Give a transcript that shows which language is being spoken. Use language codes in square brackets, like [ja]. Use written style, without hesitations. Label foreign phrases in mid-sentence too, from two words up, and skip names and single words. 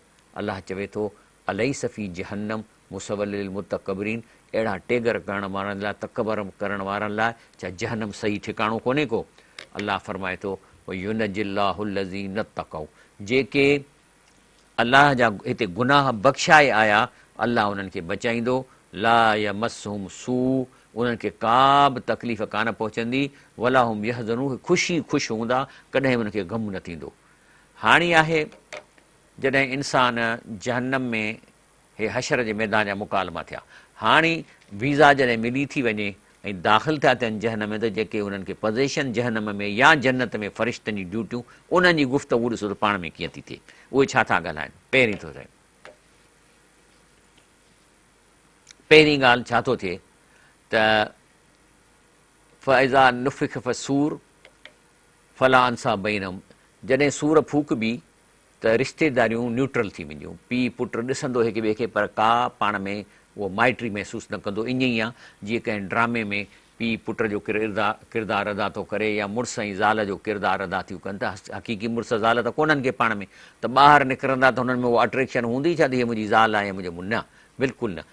[sd] अलाह चवे थो [ar] أليس في جهنم مثوى للمتكبرين, [sd] अहिड़ा टेगर करण वारनि लाइ, तकबर करण वारनि लाइ छा जहन्नम सही ठिकाणो कोन्हे को। अलाह फरमाए थो [ar] ينجي الله الذين اتقوا, [sd] जेके अलाह जा हिते गुनाह बख़्शाए आया, अलाह उन्हनि खे बचाईंदो, [ar] لا يمسهم السوء, [sd] उन्हनि खे का बि तकलीफ़ कान पहुचंदी, [ar] ولا هم يحزنون, [sd] ख़ुशि हूंदा, कॾहिं उनखे ग़म न थींदो। हाणे आहे जॾहिं इंसान जहन्नम में हे हशर जे मैदान जा मुकालमा थिया, हाणे वीज़ा जॾहिं मिली थी वञे ऐं दाख़िल थिया थियनि जहन्नम में, त जेके उन्हनि खे पोज़ीशन जहन्नम में या जन्नत में फ़रिश्तनि जी ड्यूटियूं, उन्हनि जी गुफ़्तगू ॾिसो त पाण में कीअं थी थिए, उहे छा था ॻाल्हाइनि। पहिरीं थो थिए, पहिरीं ॻाल्हि छा थो थिए त [ar] فإذا نفخ في الصور فلا أنساب بينهم, [sd] जॾहिं सूर फूकबी त रिश्तेदारियूं न्यूट्रल थी वेंदियूं, पीउ पुटु ॾिसंदो हिक ॿिए खे, पर का पाण में उहो माइट्री महसूसु न कंदो। ईअं ई आहे जीअं कंहिं ड्रामे में पीउ पुट जो किरदारु अदा थो करे, या मुड़ुस ऐं ज़ाल जो किरदारु अदा थियूं कनि, त हक़ीक़ी मुड़ुस ज़ाल त कोन्हनि खे पाण में, त ॿाहिरि निकिरंदा त हुननि में उहा अट्रेक्शन हूंदी छा त हीअ मुंहिंजी ज़ाल आहे, मुंहिंजो न, बिल्कुलु न।